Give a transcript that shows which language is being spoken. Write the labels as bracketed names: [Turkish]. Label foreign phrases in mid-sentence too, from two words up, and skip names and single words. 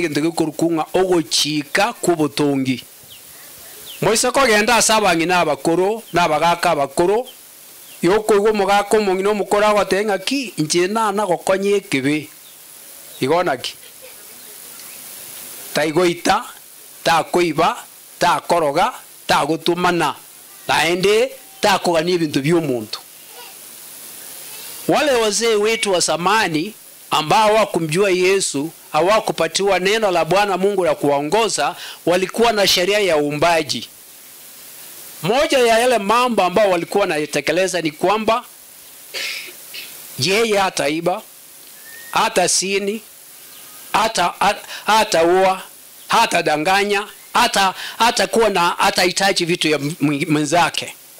[Gusii] egento gikurukunga ogochika kubutongi moise kogenda asabangi n'abakoro n'abagaka abakoro yokoigwa omogaka omongi n'omokoro agotenga ki inche nana gokonya ekibe igonaki taigoita takoiba takoroga tagotumana naende takogania ebintu by'omuntu. [Swahili] Wale wazee wetu wa zamani ambao hawakumjua Yesu, hawakupatiwa neno la Bwana Mungu la kuwaongoza, walikuwa na sheria ya uumbaji. Moja ya yale mambo ambao walikuwa naitekeleza ni kwamba yeye hataiba, hata sini, hata ua, hata danganya, hata kuwa na hata hitaji vitu ya mwenzake.